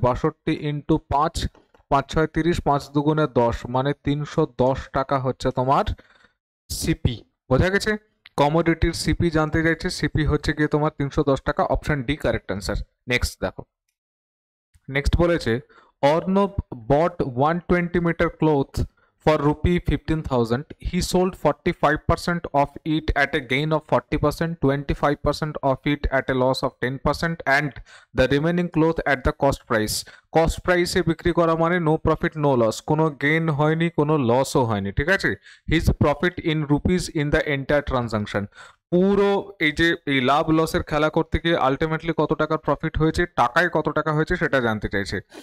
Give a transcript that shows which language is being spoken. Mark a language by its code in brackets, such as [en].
[bn] 62 into 5, 5 6 30, 5 দুগুণে 10 মানে 310 টাকা হচ্ছে তোমার সিপি। বোঝা গেছে? কমোডিটির সিপি জানতে চাইছে, সিপি হচ্ছে গিয়ে তোমার 310 টাকা। Option D correct answer. Next দেখো, নেক্সট বলেছে Arnab [en] bought 120 meter cloth for rupee 15,000. He sold 45% of it at a gain of 40%, 25% of it at a loss of 10%, and the remaining cloth at the cost price. [bn] Cost প্রাইসে বিক্রি করা মানে no profit no loss, কোনো gain হয়নি, কোনো লসও হয়নি। ঠিক আছে। [en] His profit in rupees in the entire transaction. [bn] পুরো এই যে এই লাভ লসের খেলা করতে গিয়ে আলটিমেটলি কত টাকার প্রফিট হয়েছে, টাকায় কত টাকা হয়েছে সেটা জানতে চাইছে।